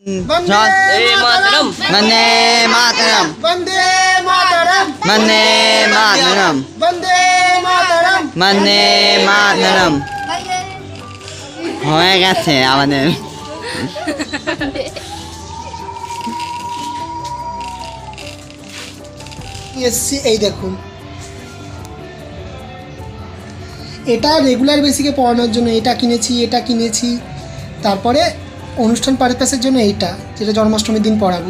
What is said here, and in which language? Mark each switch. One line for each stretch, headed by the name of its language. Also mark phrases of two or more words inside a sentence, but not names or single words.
Sanskrit: मातरम वंदे मातरम वंदे मातरम वंदे मातरम वंदे मातरम
Bangla: वंदे मातरम হয়ে গেছে আমাদের এসছি এই দেখুন, এটা
English: regular basis
Bangla: পড়ানোর জন্য এটা কিনেছি, তারপরে অনুষ্ঠান পারপাসের জন্য এইটা, যেটা জন্মাষ্টমীর দিন পড়াবো।